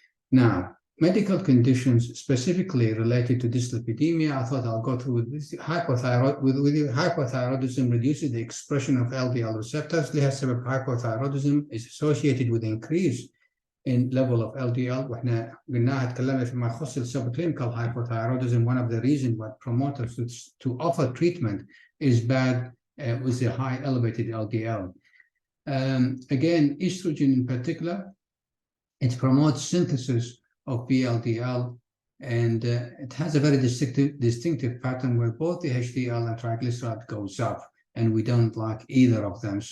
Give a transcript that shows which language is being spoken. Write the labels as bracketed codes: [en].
[en] Now, medical conditions specifically related to dyslipidemia, I thought I'll go through this. Hypothyroidism reduces the expression of LDL receptors. [ar] لهالسبب [en] hypothyroidism is associated with increase in level of LDL. [ar] وإحنا قلناها تكلمنا فيما يخص [en] subclinical hypothyroidism. One of the reasons what promoters to offer treatment is bad with a high elevated LDL. Again, estrogen in particular, it promotes synthesis of VLDL, and it has a very distinctive pattern where both the HDL and triglyceride goes up, and we don't like either of them.